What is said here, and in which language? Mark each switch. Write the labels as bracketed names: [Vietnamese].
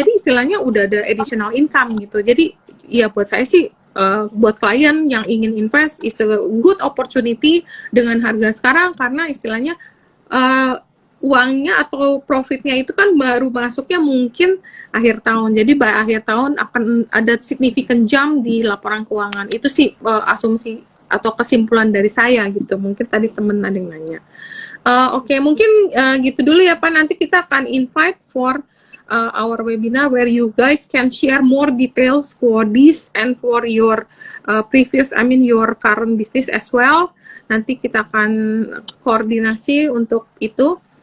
[Indonesian] Jadi istilahnya udah ada additional income gitu. Jadi ya buat saya sih, buat klien yang ingin invest [English] is a good opportunity [Indonesian] dengan harga sekarang, karena istilahnya uangnya atau profitnya itu kan baru masuknya mungkin akhir tahun. Jadi by akhir tahun akan ada [English] significant jump [Indonesian] di laporan keuangan. Itu sih asumsi atau kesimpulan dari saya gitu. Mungkin tadi temen ada yang nanya. Oke, mungkin gitu dulu ya Pak. Nanti kita akan [English] invite for our webinar where you guys can share more details for this and for your your current business as well. [Indonesian] Nanti kita akan koordinasi untuk itu.